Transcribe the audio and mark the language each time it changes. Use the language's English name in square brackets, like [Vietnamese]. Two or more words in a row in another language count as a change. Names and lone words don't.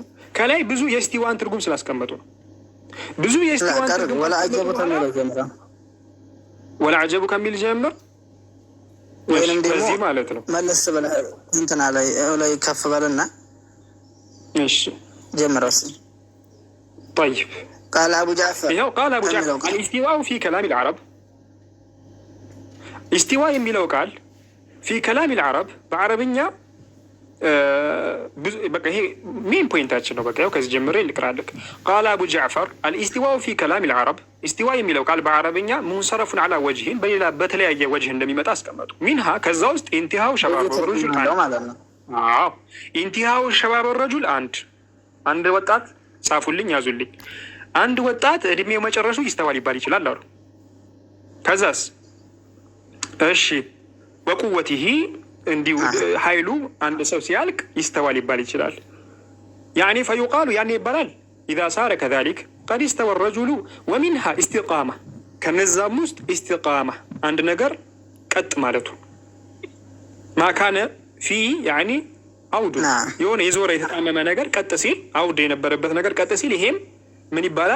[Amharic] ከላይ ብዙ የእስቲዋን ትርጉም ስላስቀመጡ ነው። ብዙ የእስቲዋን ትርጉም ወላ አጀቡ ከሚል ጀምር ወይንም ደግሞ ማለት ነው። መለስ ብለህ እንትና ላይ ከፍ በልና እሺ ጀምረስ። [Arabic] طيب قال ابو جعفر [Amharic] ይኸው [Arabic] قال ابو جعفر الاستواء في كلام العرب [Amharic] استواء የሚለው ቃል [Arabic] في كلام العرب [Amharic] በአረብኛ በቃ ይሄ ሜን ፖይንታችን ነው። በቃ ያው ከዚህ ጀምሬ ልቅራልክ። [Arabic] قال ابو جعفر الاستواء في كلام العرب [Amharic] استواء የሚለው ቃል በአረብኛ [Arabic] منصرف على وجهين [Amharic] በሌላ በተለያየ ወጅህ እንደሚመጣ አስቀመጡ። ሚንሃ ከዛ ውስጥ [Arabic] انتهاء شباب الرجل [Amharic] ማለት ነው። አዎ [Arabic] انتهاء شباب الرجل [Amharic] አንድ ወጣት ጻፉልኝ፣ ያዙልኝ። አንድ ወጣት እድሜው መጨረሱ ይስተዋል ይባል ይችላል አሉ። ከዛስ እሺ ወቁወቲሂ እንዲሁ ኃይሉ አንድ ሰው ሲያልቅ ይስተዋል ይባል ይችላል። [Arabic] يعني فيقال [Amharic] ያኔ ይባላል [Arabic] إذا صار كذلك قد استوى الرجل ومنها استقامة [Amharic] ከነዛም ውስጥ ኢስቲቃማ አንድ ነገር ቀጥ ማለቱ [Arabic] ما كان في يعني [Amharic] አውዱ የሆነ የዞረ የተጣመመ ነገር ቀጥ ሲል አውድ የነበረበት ነገር ቀጥ ሲል ይሄም ምን ይባላል?